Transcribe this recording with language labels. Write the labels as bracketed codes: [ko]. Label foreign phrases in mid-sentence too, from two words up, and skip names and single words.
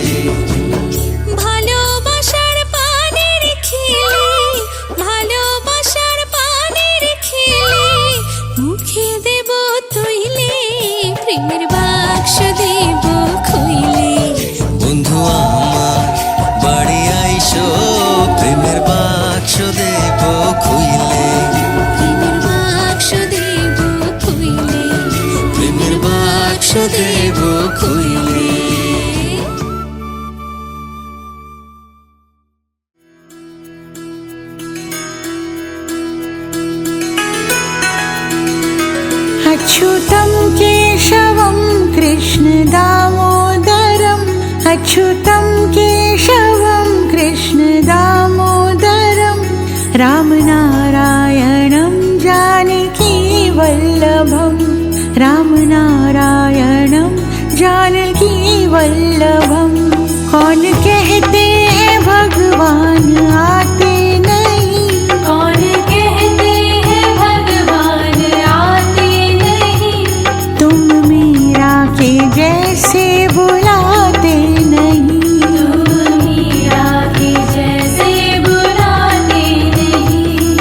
[bn] ভালোবাসার পানের খিলি, ভালোবাসার পানের খিলি, মুখে দেব তুইলে, প্রেমের বাক্স দেব খুইলে, বন্ধু আমার বাড়ি আইসো, প্রেমের বাক্স দেব খুইলে, প্রেমের বাক্স দেব খুইলে, প্রেমের বাক্স দেব খুইলে। [sa] अच्युतं केशवं कृष्ण दामोदरम्, अच्युतं केशवं कृष्ण दामोदरं, रामनारायणं जानकी वल्लभं, रामनारायणं जानकी वल्लभं। [hi] कौन कहते हैं भगवान आते नहीं, कौन कहते हैं भगवान आते नहीं, तुम मीरा के जैसे बुलाते नहीं, तुम मीरा के जैसे बुलाते नहीं।